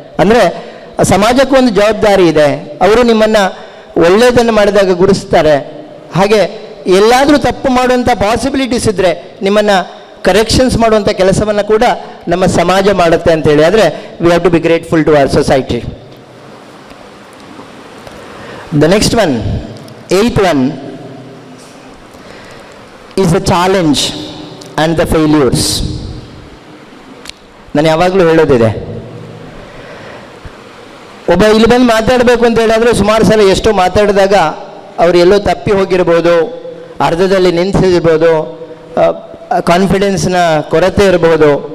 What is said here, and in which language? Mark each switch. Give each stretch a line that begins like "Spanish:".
Kannada: ಅಂದರೆ ಸಮಾಜಕ್ಕೂ ಒಂದು ಜವಾಬ್ದಾರಿ ಇದೆ. ಅವರು ನಿಮ್ಮನ್ನು ಒಳ್ಳೆಯದನ್ನು ಮಾಡಿದಾಗ ಗುರುಸ್ತಾರೆ. ಹಾಗೆ ಎಲ್ಲಾದರೂ ತಪ್ಪು ಮಾಡುವಂಥ ಪಾಸಿಬಿಲಿಟೀಸ್ ಇದ್ದರೆ ನಿಮ್ಮನ್ನು ಕರೆಕ್ಷನ್ಸ್ ಮಾಡುವಂಥ ಕೆಲಸವನ್ನು ಕೂಡ ನಮ್ಮ ಸಮಾಜ ಮಾಡುತ್ತೆ ಅಂತೇಳಿ. ಆದರೆ
English: We have to be grateful to our society. The next one, 8th one, is the challenge and the failures.
Kannada: ನಾನು ಯಾವಾಗಲೂ ಹೇಳೋದಿದೆ, ಒಬ್ಬ ಇಲ್ಲಿ ಬಂದು ಮಾತಾಡಬೇಕು ಅಂತ ಹೇಳಿದ್ರೆ ಸುಮಾರು ಸಲ ಎಷ್ಟೋ ಮಾತಾಡಿದಾಗ ಅವ್ರು ಎಲ್ಲೋ ತಪ್ಪಿ ಹೋಗಿರ್ಬೋದು, ಅರ್ಧದಲ್ಲಿ ನಿಂತಿರ್ಬೋದು, ಕಾನ್ಫಿಡೆನ್ಸ್ನ ಕೊರತೆ ಇರ್ಬೋದು.